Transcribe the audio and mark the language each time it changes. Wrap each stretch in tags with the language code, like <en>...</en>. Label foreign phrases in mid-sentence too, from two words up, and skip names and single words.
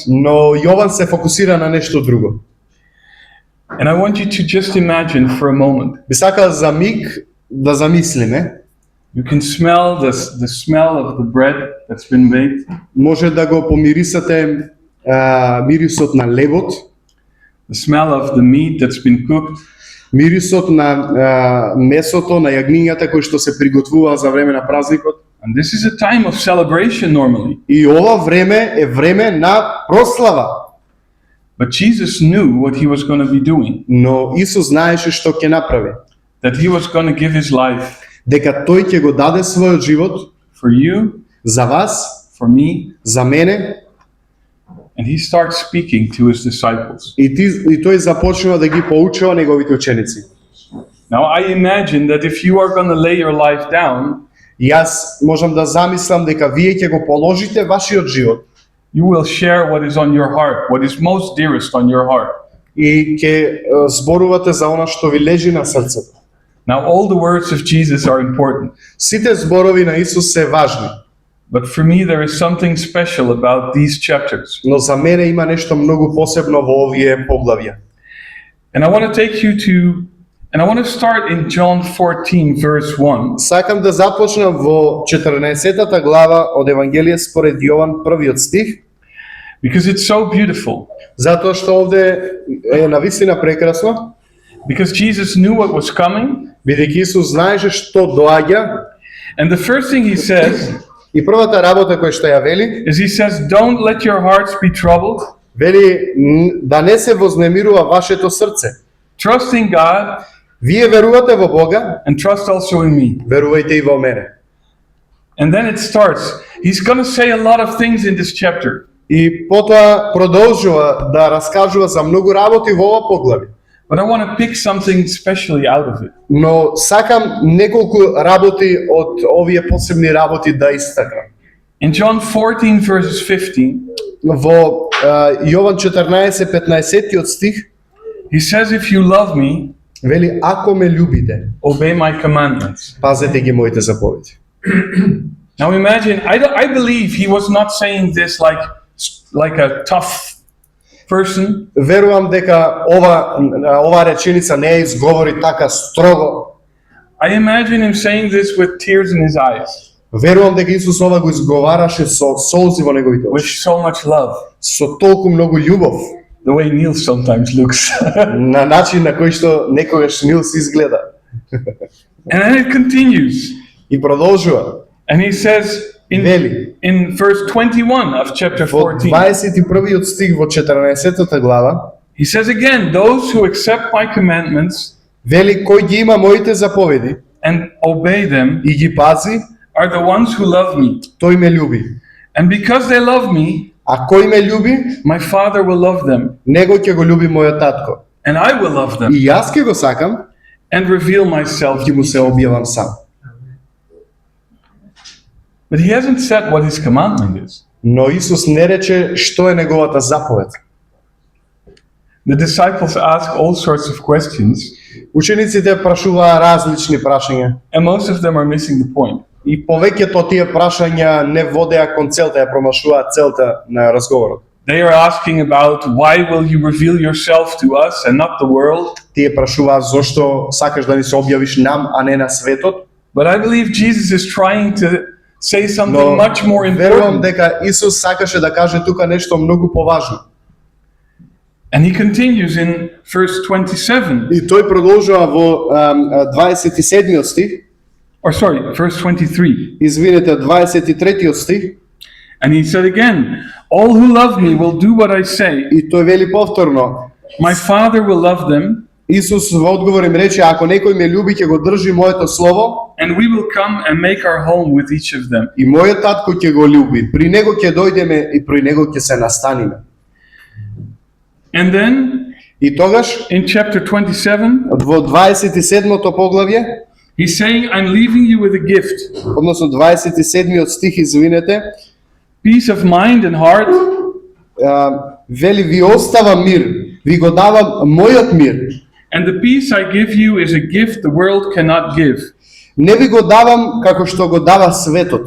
<mk>Но Јован се фокусира на нешто друго.</mk> <en>And I want you to just imagine for a moment.</en> <mk>Би сакал за миг да замислиме.</mk> <en>You can smell the smell of the bread that's been baked.</en> <mk>Може да го помирисате мирисот на лебот,</mk> <en>The smell of the meat that's been cooked.</en> <mk>мирисот на месото, на јагнињата кои што се приготвува за време на празникот.</mk> <en>And this is a time of celebration normally.</en> <mk>И ова време е време на прослава.</mk> <en>But Jesus knew what he was going to be doing.</en> <mk>Но Исус знаеше што ќе направи.</mk> <en>That he was going to give his life</en> <mk>Дека тој ќе го даде својот живот</mk> <en>for you,</en> <mk>за вас,</mk> <en>for me,</en> <mk>за мене,</mk> <en>and he starts speaking to his disciples.</en> <mk>и тој започнува да ги поучува неговите ученици.</mk> <en>Now I imagine that if you are going to lay your life down,</en> <mk>И јас можам да замислам дека вие ќе го положите вашиот живот</mk> <en>you will share what is on your heart, what is most dearest on your heart.</en> <mk>и ќе зборувате за она што ви лежи на срцето.</mk> <en>Now all the words of Jesus are important,</en> <mk>Сите зборови на Исус се важни,</mk> <en>but for me there is something special about these chapters.</en> <mk>но за мене има нешто многу посебно во овие поглавја.</mk> <en>And I want to take you to, and I want to start in John 14 verse 1.</en> <mk>Сакам да започнам во 14-та глава од Евангелие според Јован, првиот стих,</mk> <en>Because it's so beautiful.</en> <mk>затоа што овде е навистина прекрасно,</mk> <en>Because Jesus knew what was coming.</en> <mk>бидејќи Исус знаеше што доаѓа,</mk> <en>And the first thing he says</en> <mk>и првата работа која што ја вели,</mk> <en>is he says, don't let your hearts be troubled.</en> <mk>вели да не се вознемирува вашето срце.</mk> <en>Trust in God</en> <mk>Вие верувате во Бога,</mk> <en>and trust also in me.</en> <mk>верувајте и во мене.</mk> <en>And then it starts. He's going to say a lot of things in this chapter.</en> <mk>И потоа продолжува да раскажува за многу работи во ова поглавје.</mk> <en>But I want to pick something especially out of it.</en> <mk>Но сакам неколку работи од овие посебни работи да истакнам.</mk> <en>In John 14 verses 15,</en> <mk>Во Јован 14:15 стих</mk> <en>he says, if you love me,</en> <mk>вели ако ме љубите,</mk> <en>obey my commandments.</en> <mk>пазете ги моите заповеди.</mk> <en>Now imagine, I believe he was not saying this like a tough person.</en> <mk>Верувам дека ова реченица не ја изговори така строго.</mk> <en>I imagine him saying this with tears in his eyes,</en> <mk>Верувам дека Исус ова го изговараше со солзи во неговите</mk> <en>with</en> <mk>очи,</mk> <en>so much love,</en> <mk>со толку многу љубов,</mk> <en>the way Neil sometimes looks.</en> <mk>на начин на кој што некогаш Нилс изгледа.</mk> <en>And then it continues.</en> <mk>И продолжува.</mk> <en>And he says</en> <mk>Вели</mk> <en>in verse 21 of chapter</en> <mk>во 14, 21 стих во 14 глава,</mk> <en>he says again, those who accept my commandments</en> <mk>вели кој ги има моите заповеди</mk> <en>and obey them</en> <mk>и ги пази,</mk> <en>are the ones who love me.</en> <mk>тој ме љуби.</mk> <en>And because they love me,</en> <mk>А кој ме љуби,</mk> <en>my Father will love them,</en> <mk>него ќе го љуби мојот татко.</mk> <en>and I will love them</en> <mk>И јас ќе го сакам,</mk> <en>and reveal myself</en> <mk>ќе</mk> <en>to</en> <mk>му</mk> <en>each</en> <mk>се</mk> <en>of them.</en> <mk>објавам сам.</mk> <en>But he hasn't said what his commandment is.</en> <mk>Но Исус не рече што е неговата заповед.</mk> <en>The disciples ask all sorts of questions,</en> <mk>Учениците прашуваа различни прашања</mk> <en>and most of them are missing the point.</en> <mk>и повеќето од тие прашања не водеа кон целта, ја промашуваат целта на разговорот.</mk> <en>They are asking about why will you reveal yourself to us and not the world?</en> <mk>Тие прашуваат зошто сакаш да ни се објавиш нам, а не на светот.</mk> <en>But I believe Jesus is trying to say something</en> <mk>Но</mk> <en>much more</en> <mk>верувам</mk> <en>important.</en> <mk>дека Исус сакаше да каже тука нешто многу поважно.</mk> <en>And he continues in verse 27,</en> <mk>И тој продолжува во 27 стих,</mk> <en>or sorry, verse 23.</en> <mk>извинете, 23 стих,</mk> <en>And he said again, all who love me will do what I say.</en> <mk>и тој вели повторно,</mk> <en>My Father will love them,</en> <mk>Исус во одговор им рече, ако некој ме љуби, ќе го држи моето слово,</mk> <en>and we will come and make our home with each of them.</en> <mk>и мојот татко ќе го љуби. При него ќе дојдеме и при него ќе се настаниме.</mk> <en>And then</en> <mk>И тогаш,</mk> <en>in chapter 27,</en> <mk>во 27-то поглавје,</mk> <en>he's saying, I'm leaving you with a gift,</en> <mk>односно 27-миот стих, извинете,</mk> <en>peace of mind and heart,</en> <mk>вели, ви оставам мир, ви го давам мојот мир.</mk> <en>and the peace I give you is a gift the world cannot give.</en> <mk>Не ви го давам како што го дава светот.</mk>